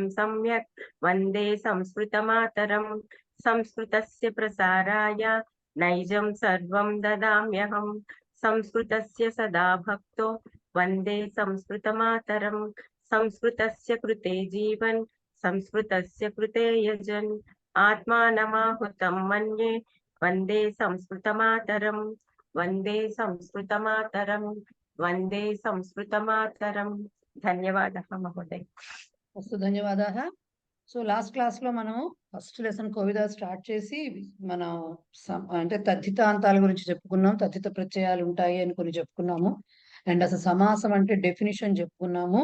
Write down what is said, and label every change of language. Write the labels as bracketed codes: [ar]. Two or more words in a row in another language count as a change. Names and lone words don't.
[sa] सम्यक् वन्दे संस्कृतमातरं संस्कृतस्य प्रसाराय नैजं सर्वं ददाम्यहं संस्कृतस्य सदा भक्तो वन्दे संस्कृतमातरं संस्कृतस्य कृते जीवन् संस्कृतस्य कृते यजन् आत्मानमाहुतं मन्ये वन्दे संस्कृतमातरं वन्दे संस्कृतमातरं वन्दे संस्कृतमातरं। ధన్యవాదాः మహోదయ. అస్తు ధన్యవాదాः. [te] సో [en] last class [te] లో మనం [en] first lesson [te] కోవిద స్టార్ట్ చేసి మనం అంటే తద్ధితాంతాల గురించి చెప్పుకున్నాం. తద్ధిత ప్రత్యయాలు ఉంటాయి అని కొన్ని చెప్పుకున్నాము. అండ్ అసలు సమాసం అంటే డెఫినిషన్ చెప్పుకున్నాము.